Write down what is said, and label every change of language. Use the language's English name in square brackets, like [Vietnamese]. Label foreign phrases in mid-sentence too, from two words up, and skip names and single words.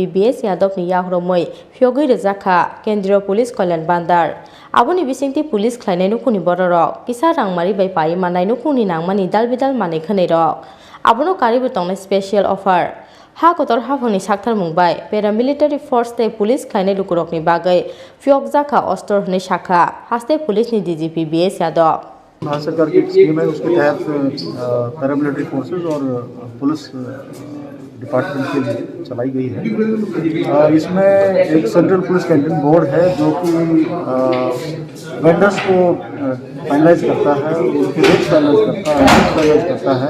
[Bodo] बीएस यादव नि याख्रमै फ्योगै रजाखा [Hindi] केंद्रीय पुलिस कल्याण बान्दार [Bodo] आबुनि बिसिंति पुलिस ख्लायनाय नुखुनि बररक किसा रांमारि बाय पाइ मानाय नुखुनि नांमानि दालबिदाल माने खनेरक आबुनो कारिबो तंनाय [English] special offer [Bodo] हा गतर हाफांनि साक्तार मुंबाय [English] paramilitary force [Bodo] ते पुलिस ख्लायनाय लुकुरकनि बागै फ्योग जाखा अस्तर हनै साखा हास्ते पुलिस नि डीजीपी बीएस यादव। [Hindi] भारत सरकार की एक स्कीम है, उसके तहत [English] paramilitary forces [Hindi] और [English] police department [Hindi] के लिए चलाई गई है। इसमें एक सेंट्रल पुलिस कैंटीन बोर्ड है जो कि वेंडर्स को फाइनलाइज करता है, उसके रेट फाइनलाइज करता है।